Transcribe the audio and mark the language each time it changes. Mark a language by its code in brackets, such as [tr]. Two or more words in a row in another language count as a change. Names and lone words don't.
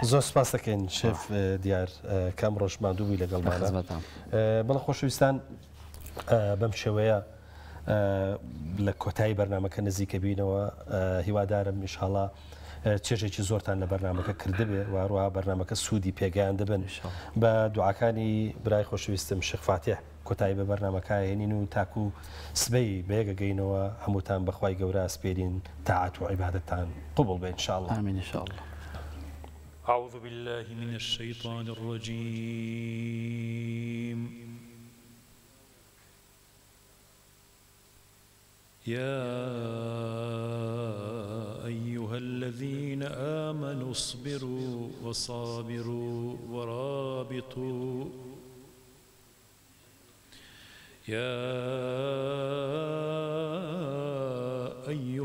[ckb] زۆر سپاس دەکەین شێف دیار کام ڕۆژ مادووی لەگەڵ بەڵە خۆشەویستان بەم شێوەیە لە کۆتایی بەرنمەکە نزیکە بینەوە هیوادارم ئینشاڵڵا چێژێکی زۆرتان لە بەرنمەکە کردبێ واروها بەرنمەکە سوودی پێگەیان دەبن بە دوعاکانی برای خۆشەویستم شێخ فاتح کۆتایی بە بەرنمەکە هێنین و تاکو سبەی بەیەگەگەینەوە هەمووتان بەخوای گەورە سپێرین تاعات و عیبادەتان قبول بێ ئینشاءڵڵا آمین ئینشاءڵڵا [ar] أعوذ بالله من الشيطان الرجيم يا أيها الذين آمنوا اصبروا وصابروا ورابطوا يا أيها